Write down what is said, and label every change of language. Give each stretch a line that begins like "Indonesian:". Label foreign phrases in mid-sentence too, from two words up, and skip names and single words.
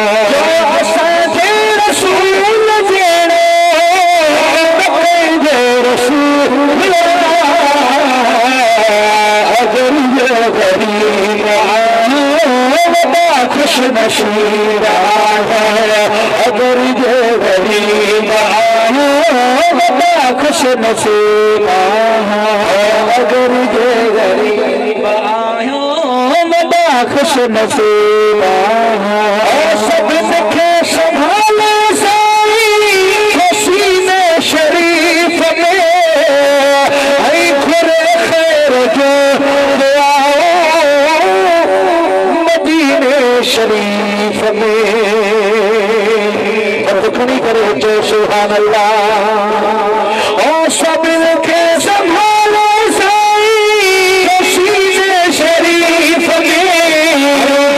Sindhi: असांजे रसूल जहिड़ो न कंहिंजो रसूल, अगर ये गरीब आयो वदा खुश नसीब आयो, अगर ये गरीब आयो वदा खुश नसीब आयो, अगर ये गरीब आयो वदा खुश नसीब आयो। सब खे संभाले साईं सीने शरीफ में ऐं घुरे खैर जो आओ मदीने शरीफ में। खड़ी करे जो
Arabic: سبحان الله.
Sindhi: सब के संभालो साईं सीने शरीफ में